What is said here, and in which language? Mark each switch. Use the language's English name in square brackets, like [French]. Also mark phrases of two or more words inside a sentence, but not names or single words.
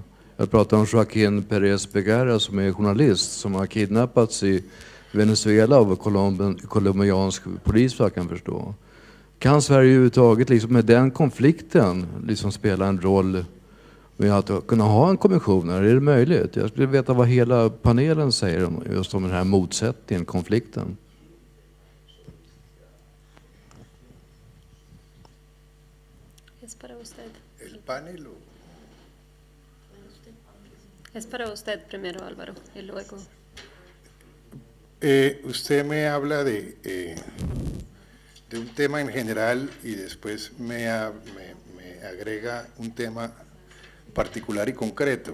[Swedish] Jag pratar om Joaquín Pérez Becerra som är journalist som har kidnappats i Venezuela av colombiansk polis, vad jag kan förstå. Kan Sverige överhuvudtaget liksom med den konflikten liksom spela en roll med att kunna ha en kommission? Är det möjligt? Jag skulle veta vad hela panelen säger om just om den här motsättningen, konflikten. [Spanish] Es para usted. El panel. Es para usted primero, Álvaro, y luego. Usted me habla de un tema en general y después me agrega un tema particular y concreto.